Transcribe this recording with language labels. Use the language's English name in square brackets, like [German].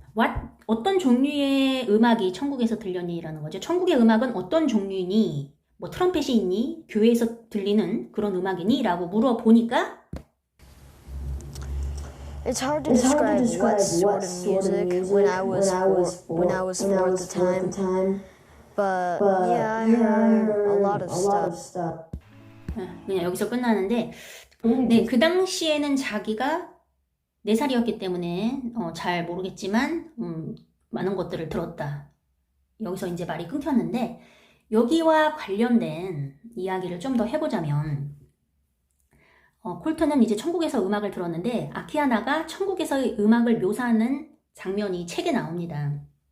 [Korean] 어떤 종류의 음악이 천국에서 들렸니라는 거죠. 천국의 음악은 어떤 종류니? 뭐 트럼펫이 있니? 교회에서 들리는 그런 음악이니? 라고 물어보니까 [English] It's hard to describe what sort of music when I was four at the time. But yeah, I heard a lot of stuff. [Korean] 그냥 여기서 끝나는데 네, 그 당시에는 자기가 4살이었기 때문에 잘 모르겠지만 많은 것들을 들었다. 여기서 이제 말이 끊겼는데 여기와 관련된 이야기를 좀 더 해보자면 콜턴은 이제 천국에서 음악을 들었는데 아키아나가 천국에서의 음악을 묘사하는 장면이 책에 나옵니다.